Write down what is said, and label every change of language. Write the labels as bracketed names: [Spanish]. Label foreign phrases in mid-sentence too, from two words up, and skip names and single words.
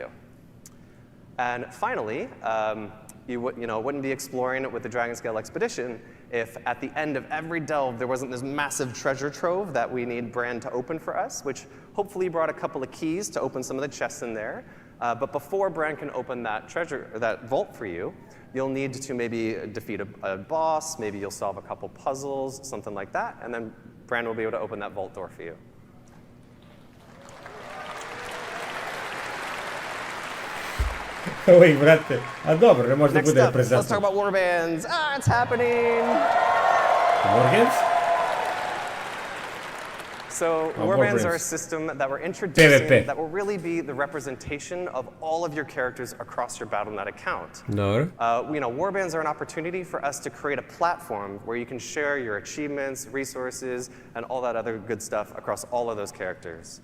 [English] And finally, you wouldn't be exploring with the Dragon Scale expedition if at the end of every delve there wasn't this massive treasure trove that we need Bran to open for us, which hopefully brought a couple of keys to open some of the chests in there. But before Bran can open that vault for you, you'll need to maybe defeat a boss, maybe you'll solve a couple puzzles, something like that, and then Bran will be able to open that vault door for you. [Bosnian] Uvijek, brate, a dobro, ne može da bude reprezentativno. [English] Let's talk about warbands. It's happening! Warbands? So warbands are a system that we're introducing that will really be the representation of all of your characters across your Battle.net account. No. Warbands are an opportunity for us to create a platform where you can share your achievements, resources, and all that other good stuff across all of those characters.